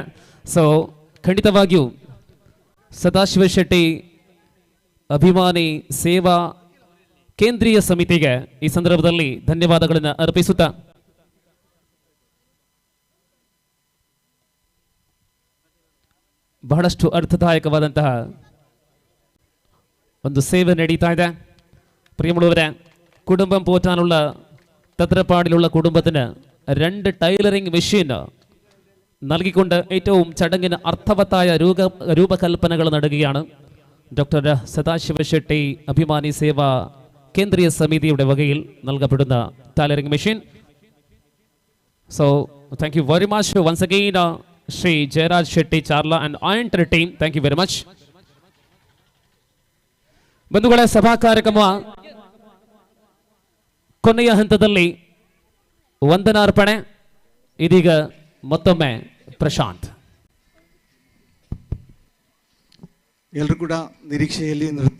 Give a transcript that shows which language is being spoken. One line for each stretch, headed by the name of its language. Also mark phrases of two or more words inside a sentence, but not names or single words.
Kannada: ಸೊ ಖಂಡಿತವಾಗಿಯೂ ಸದಾಶಿವ ಶೆಟ್ಟಿ ಅಭಿಮಾನಿ ಸೇವಾ ಕೇಂದ್ರೀಯ ಸಮಿತಿಗೆ ಈ ಸಂದರ್ಭದಲ್ಲಿ ಧನ್ಯವಾದಗಳನ್ನು ಅರ್ಪಿಸುತ್ತಾ ಬಹಳಷ್ಟು ಅರ್ಥದಾಯಕವಾದಂತಹ ಒಂದು ಸೇವೆ ನಡೀತಾ ಇದೆ.
Malayalam: പ്രിയമുള്ളവരെ, കുടുംബം പോറ്റാനുള്ള തത്രപ്പാടിലുള്ള കുടുംബത്തിന് 2
English: tailoring machine
Malayalam: നൽകിക്കൊണ്ട് ഏറ്റവും ചടങ്ങിന് അർത്ഥവത്തായ രൂപകൽപ്പനകൾ നടക്കുകയാണ്. ഡോക്ടർ സദാശിവ ഷെട്ടി അഭിമാനി സേവാ കേന്ദ്രീയ സമിതിയുടെ വകയിൽ നൽകപ്പെടുന്ന
English: tailoring machine. So thank you very much once again ശ്രീ ജയരാജ് ഷെട്ടി ചാർല and and team. Thank you very much.
Kannada: ಬಂಧುಗಳೇ, ಸಭಾ ಕಾರ್ಯಕ್ರಮ ಕೊನೆಯ ಹಂತದಲ್ಲಿ ವಂದನಾರ್ಪಣೆ. ಇದೀಗ ಮತ್ತೊಮ್ಮೆ ಪ್ರಶಾಂತ್. ಎಲ್ಲರೂ ಕೂಡ ನಿರೀಕ್ಷೆಯಲ್ಲಿ ನೃತ್ಯ.